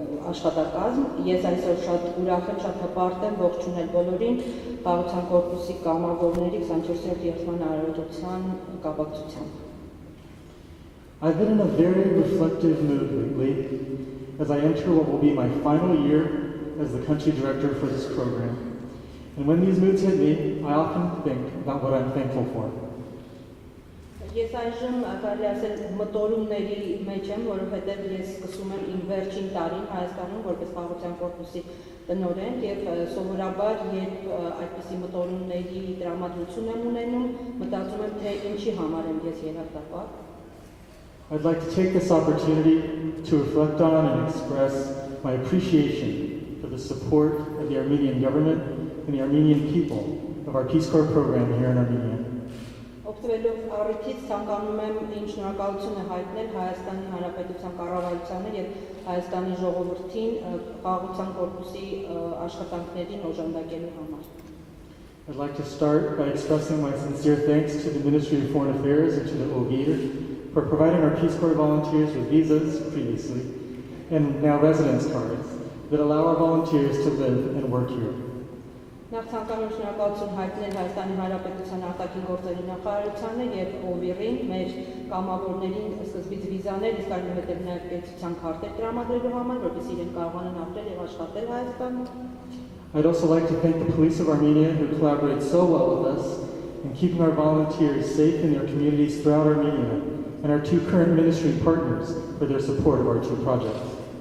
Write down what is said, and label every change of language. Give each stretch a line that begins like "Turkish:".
Armenian: աշխատակազմ, ես այսօր շատ ուրախ եմ, շատ հպարտ եմ ողջունել բոլորին խաղաղության կորպուսի կամավորների 24-րդ երթման արարողության կապակցությամբ։
English: I've been in a very reflective mood lately as I enter what will be my final year as the country director for this program. And when these moods hit me, I often think about what I'm thankful for.
Armenian: Ես այժմ կարելի ասել մտորումների մեջ եմ, որովհետև ես սկսում եմ իմ վերջին տարին Հայաստանում որպես խաղաղության կորպուսի տնօրեն եւ սովորաբար երբ այդպիսի մտորումների տրամադրություն եմ ունենում, մտածում եմ թե ինչի համար եմ ես երախտապար։
English: I'd like to take this opportunity to reflect on and express my appreciation for the support of the Armenian government and the Armenian people of our Peace Corps program here in Armenia.
Armenian: Օգտվելով առիթից ցանկանում եմ իմ շնորհակալությունը հայտնել Հայաստանի Հանրապետության կառավարությանը եւ Հայաստանի ժողովրդին խաղաղության կորպուսի աշխատանքներին օժանդակելու համար։
English: I'd like to start by expressing my sincere thanks to the Ministry of Foreign Affairs and to the OVIR for providing our Peace Corps volunteers with visas previously and now residence cards that allow our volunteers to live and work here.
Armenian: Նախ ցանկանում եմ շնորհակալություն հայտնել Հայաստանի Հանրապետության արտաքին գործերի նախարարությանը եւ OVIR-ին մեր կամավորներին սկզբից վիզաներ, իսկ այնուհետեւ նաեւ կեցության քարտեր տրամադրելու համար, որպեսզի իրենք կարողանան ապրել եւ աշխատել Հայաստանում։
English: I'd also like to thank the police of Armenia who collaborate so well with us in keeping our volunteers safe in their communities throughout Armenia and our two current ministry partners for their support of our two projects.